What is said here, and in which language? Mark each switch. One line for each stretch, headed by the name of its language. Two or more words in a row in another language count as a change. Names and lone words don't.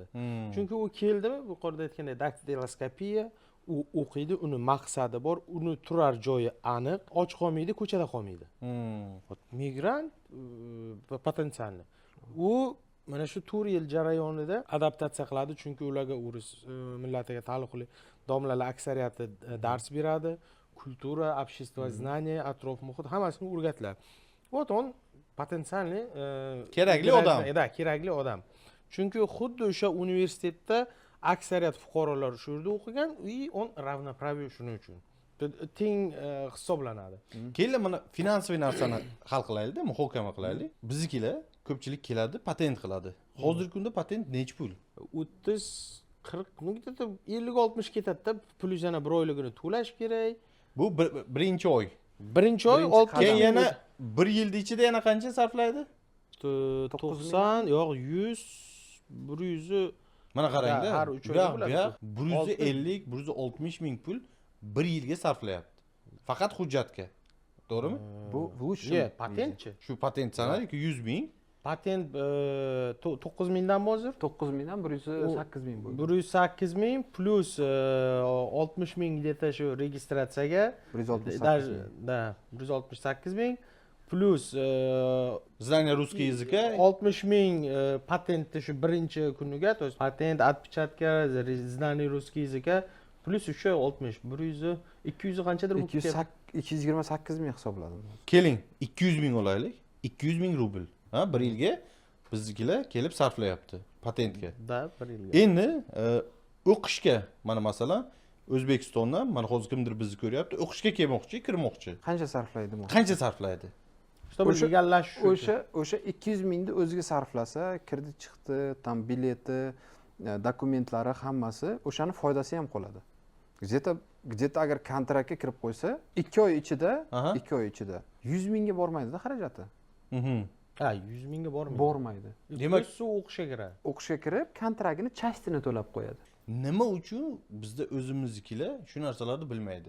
Uzbek: Chunki u keldimi, yuqorida aytgandek daktiloskopiya, u o'qiydi, uni maqsadi bor, uni turar joyi aniq, och qolmaydi, ko'chada qolmaydi. Migrant potensialni. U mana shu 4 yil jarayonida adaptatsiya qiladi, chunki ularga o'ris millatiga taalluqli domlalar aksariyati dars beradi, kultura,
Russian: общество знания,
Uzbek: atrof muhit hammasini o'rgatiladi.
Russian: Вот он potensialni
Uzbek: kerakli odam. Kerakli odam. Chunki xuddi o'sha universitetda aksariyat fuqarolar shu yerda o'qigan,
Russian: он равноправие
Uzbek: shuning uchun. Teng hisoblanadi. Keyin mana finansiy narsani hal qilaylik-da, muhokama qilaylik. Biznikilar ko'pchilik keladi, patent qiladi. Hozirgi kunda patent necha pul? 30, 40,
Russian: ну где-то
Uzbek: 50-60 ketadi-da, plus yana bir oyligini to'lash kerak. Bu birinchi oy. Birinchi oy 6 keyin yana 1 yil ichida yana qancha sarflaydi? 90 yo'q 100, 100. Mana qarangda, har 3 oyda bo'ladi. 150, 160 ming pul 1 yilga sarflayapti. Faqat hujjatga. To'g'rimi? Bu shu patentchi. Shu patent sanaliki 100 ming. Patent 9 mingdan hozir? 9 mingdan 108 ming bo'ldi. 108 ming plus 60 ming где-то shu registratsiyaga 168 ming. Da, 168 ming plus
Russian: Знание русский языка
Uzbek: 60 ming patentni shu birinchi kuniga,
Russian: то есть patent, отпечатка, знание русский языка
Uzbek: plus o'sha 60, 100, 200 qanchadir bu 228 ming hisobladim. Keling, 200 ming olaylik. 200 ming rubl. Ha, 1 yilga biznikilar kelib sarflayapti patentga. Da, 1 yilga. Endi o'qishga, mana masalan, O'zbekistondan, mana hozir kimdir bizni ko'ryapti, o'qishga kelmoqchi, kirmoqchi. Qancha sarflaydi bu? Qancha sarflaydi? O'sha 200 mingni o'ziga sarflasa, kredit chiqdi,
Russian: там билеты,
Uzbek: dokumentlari hammasi, o'shani foydasi ham qoladi. Где-то agar kontraktga kirib qo'ysa, 2 oy ichida 100 mingga bormaydi-da xarajati. Ha, 100 mingga bormaydi. Bormaydi. Demak, shu o'qishga kiradi. O'qishga kirib, kontraktini частini to'lab qo'yadi. Nima uchun bizda o'zimiznikilar shu narsalarni bilmaydi?